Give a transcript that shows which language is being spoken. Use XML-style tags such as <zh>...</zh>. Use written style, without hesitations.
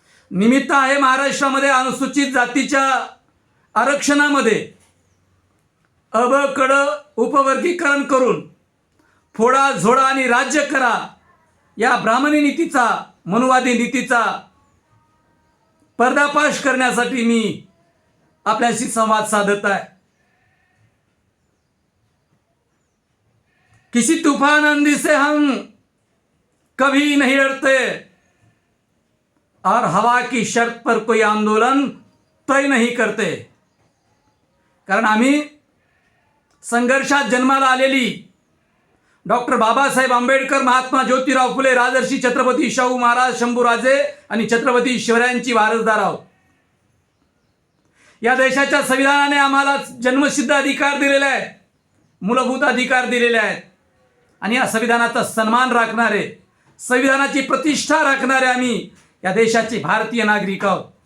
<mr>निमित्त आहे महाराष्ट्रामध्ये अनुसूचित जातीच्या आरक्षणामध्ये अ ब क ड उपवर्गीकरण करून फोडा झोडा आणि राज्य करा या ब्राह्मणी नीतीचा, मनुवादी नीतीचा पर्दाफाश करण्यासाठी मी आपल्याशी संवाद साधत आहे.</mr> <hi>किसी तूफान आंधी से हम कभी नहीं डरते और हवा की शर्त पर कोई आंदोलन तय नहीं करते.</hi> <mr>कारण आम्ही संघर्षात जन्माला आलेली डॉक्टर बाबासाहेब आंबेडकर, महात्मा ज्योतिराव फुले, राजर्षी छत्रपती शाहू महाराज, शंभूराजे आणि छत्रपती शिवरायांची वारसदार आहोत. या देशाच्या संविधानाने आम्हाला जन्मसिद्ध अधिकार दिलेले आहेत, मूलभूत अधिकार दिलेले आहेत आणि या संविधानाचा सन्मान राखणारे, संविधानाची प्रतिष्ठा राखणारे आम्ही या देशाचे भारतीय नागरिक आहोत.</mr>